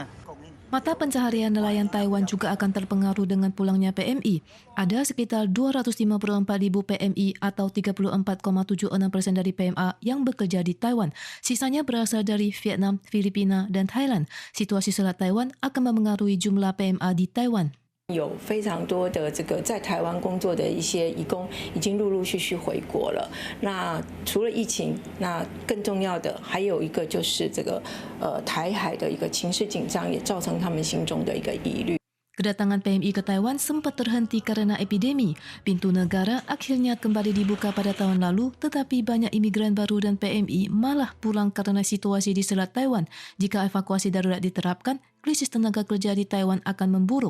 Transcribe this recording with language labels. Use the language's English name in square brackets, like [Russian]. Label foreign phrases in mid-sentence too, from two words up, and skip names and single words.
[Indonesian] Mata pencaharian nelayan Taiwan juga akan terpengaruh dengan pulangnya PMI. Ada sekitar 254.000 PMI atau 34,76% dari PMA yang bekerja di Taiwan. Sisanya berasal dari Vietnam, Filipina dan Thailand. Situasi Selat Taiwan akan memengaruhi jumlah PMA di Taiwan. [Chinese] 有非常多的在台湾工作的一些移工已经陆陆续续回国了。那除了疫情，那更重要的还有一个就是台海的一个情势紧张，也造成他们心中的一个疑虑。 [Indonesian] Kedatangan PMI ke Taiwan sempat terhenti karena epidemi. Pintu negara akhirnya kembali dibuka pada tahun lalu, tetapi banyak imigran baru dan PMI malah pulang karena situasi di Selat Taiwan. Jika evakuasi darurat diterapkan, krisis tenaga kerja di Taiwan akan memburuk.